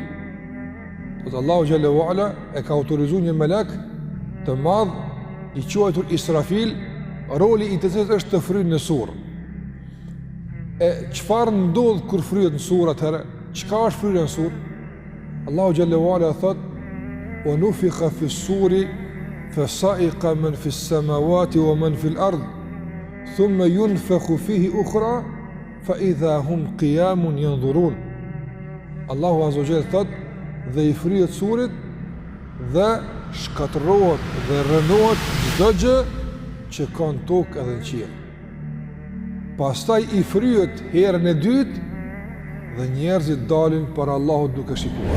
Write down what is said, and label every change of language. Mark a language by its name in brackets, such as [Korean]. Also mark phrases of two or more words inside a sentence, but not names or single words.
[Albanian] Po Allahu [Arabic] جل وعلا [Albanian] e ka autorizuar një melek të madh i quajtur Israfil, roli i të cilit është të frynë në surr. E çfarë ndodh kur fryhet në surr atëherë? Çka është fryrja në surr? Allahu [Arabic] جل وعلا [Albanian] thot: [Arabic] "ونفخ في الصور فصعق من في السماوات ومن في الأرض ثم ينفخ فيه أخرى فإذا هم قيام ينظرون." [Albanian] Allahu [Arabic] عز وجل [Albanian] thot: "Dhe i fryhet surrit dhe shkatërrohet dhe rënohet çdo gjë që ka në tokë edhe në qiell. Pastaj i fryhet herën e dytë dhe njerëzit dalin para Allahut duke shikuar."